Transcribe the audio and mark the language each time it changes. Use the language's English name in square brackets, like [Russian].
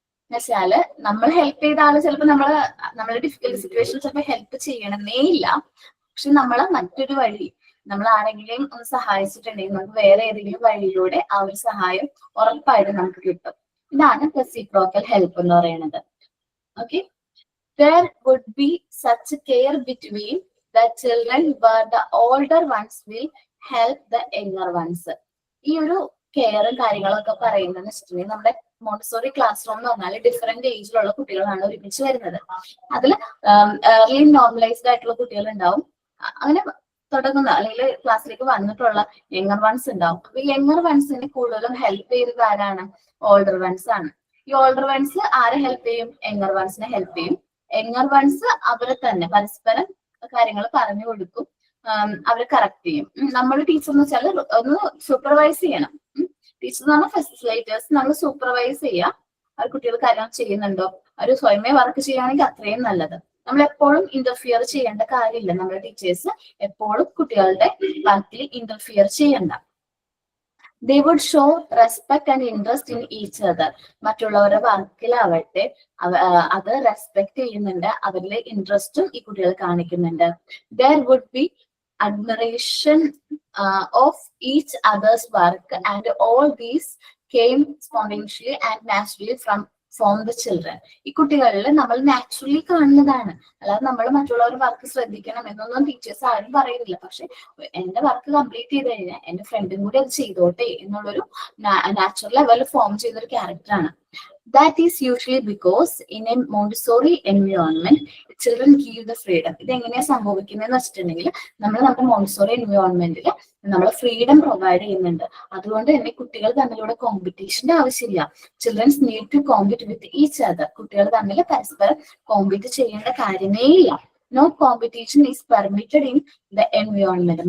[Malayalam] എന്നുവെച്ചാല് നമ്മൾ ഹെൽപ്പ് ചെയ്ത ആള് ചിലപ്പോൾ നമ്മളെ ഡിഫിക്കൽട്ടി സിറ്റുവേഷനിൽ ചിലപ്പോൾ ഹെൽപ്പ് ചെയ്യണമെന്നേ ഇല്ല. പക്ഷെ നമ്മളെ മറ്റൊരു വഴി നമ്മൾ ആരെങ്കിലും ഒന്ന് സഹായിച്ചിട്ടുണ്ടെങ്കിൽ നമുക്ക് വേറെ ഏതെങ്കിലും വഴിയിലൂടെ ആ ഒരു സഹായം ഉറപ്പായിട്ടും നമുക്ക് കിട്ടും. ഇതാണ് റെസിപ്രോക്കൽ ഹെൽപ്പ് എന്ന് പറയുന്നത്. [English] Okay, there would be such care between the children where the older ones will help the younger ones. [Malayalam] ഈ ഒരു കെയറും കാര്യങ്ങളൊക്കെ പറയുന്നതെന്ന് വെച്ചിട്ടുണ്ടെങ്കിൽ നമ്മുടെ മോണ്ടിസോറി ക്ലാസ് റൂം എന്ന് പറഞ്ഞാൽ ഡിഫറെന്റ് ഏജിലുള്ള കുട്ടികളാണ് ഒരുമിച്ച് വരുന്നത്. അതിൽ ഏർലി നോർമലൈസ്ഡ് ആയിട്ടുള്ള കുട്ടികൾ ഉണ്ടാവും, അങ്ങനെ തുടങ്ങുന്ന അല്ലെങ്കിൽ ക്ലാസ്സിലേക്ക് വന്നിട്ടുള്ള യങ്ങർ വൺസ് ഉണ്ടാവും. അപ്പൊ യങ്ങർ വൺസിന് കൂടുതലും ഹെൽപ്പ് ചെയ്തത് ആരാണ്? ഓൾഡർ വൺസ് ആണ്. ഈ ഓൾഡർ വൺസ് ആരെ ഹെൽപ്പ് ചെയ്യും? യങ്ങർ വൺസിനെ ഹെൽപ്പ് ചെയ്യും. യങ്ങർ വൺസ് അവരെ തന്നെ പരസ്പരം കാര്യങ്ങൾ പറഞ്ഞു കൊടുക്കും, അവരെ കറക്റ്റ് ചെയ്യും. നമ്മൾ ടീച്ചർ എന്ന് വെച്ചാൽ ഒന്ന് സൂപ്പർവൈസ് ചെയ്യണം. ടീച്ചർ എന്ന് പറഞ്ഞാൽ ഫെസിലിറ്റേഴ്സ് നമ്മൾ സൂപ്പർവൈസ് ചെയ്യാം. അവർ കുട്ടികൾ കാര്യങ്ങൾ ചെയ്യുന്നുണ്ടോ, അവർ സ്വയമേ വർക്ക് ചെയ്യുകയാണെങ്കിൽ അത്രയും നല്ലത്. നമ്മൾ എപ്പോഴും ഇന്റർഫിയർ ചെയ്യേണ്ട കാര്യമില്ല. നമ്മുടെ ടീച്ചേഴ്സ് എപ്പോഴും കുട്ടികളുടെ വർക്കിൽ ഇന്റർഫിയർ ചെയ്യണ്ട. [English] they would show respect and interest in each other. [Malayalam] മറ്റുള്ളവരുടെ വർക്കിലാവട്ടെ അത് റെസ്പെക്ട് ചെയ്യുന്നുണ്ട്, അവരിലെ ഇൻട്രസ്റ്റും ഈ കുട്ടികൾ കാണിക്കുന്നുണ്ട്. [English] there would be admiration of each other's work and all these came spontaneously and naturally from the children. [Malayalam] ഈ കുട്ടികളിൽ നമ്മൾ നാച്ചുറലി കാണുന്നതാണ്. അല്ലാതെ നമ്മൾ മറ്റുള്ളവരുടെ വർക്ക് ശ്രദ്ധിക്കണം എന്നൊന്നും ടീച്ചേഴ്സ് ആരും പറയുന്നില്ല. പക്ഷെ എന്റെ വർക്ക് കംപ്ലീറ്റ് ചെയ്ത് കഴിഞ്ഞാൽ എന്റെ ഫ്രണ്ടും കൂടി അത് ചെയ്തോട്ടെ എന്നുള്ളൊരു നാച്ചുറൽ ലെവലിൽ ഫോം ചെയ്തൊരു ക്യാരക്ടറാണ്. [English] That is usually because in a Montessori environment, children give the freedom. [Malayalam] ഇത് എങ്ങനെയാ സംഭവിക്കുന്നതെന്ന് വെച്ചിട്ടുണ്ടെങ്കിൽ നമ്മുടെ മോണ്ടിസോറി എൻവയോൺമെന്റിൽ നമ്മൾ ഫ്രീഡം പ്രൊവൈഡ് ചെയ്യുന്നുണ്ട്. അതുകൊണ്ട് തന്നെ കുട്ടികൾ തമ്മിലൂടെ കോമ്പറ്റീഷന്റെ ആവശ്യമില്ല. [English] Childrens need to compete with each other. [Malayalam] കുട്ടികൾ തമ്മിൽ പരസ്പരം കോമ്പീറ്റ് ചെയ്യേണ്ട കാര്യമേ ഇല്ല. [English] No competition is permitted in the environment.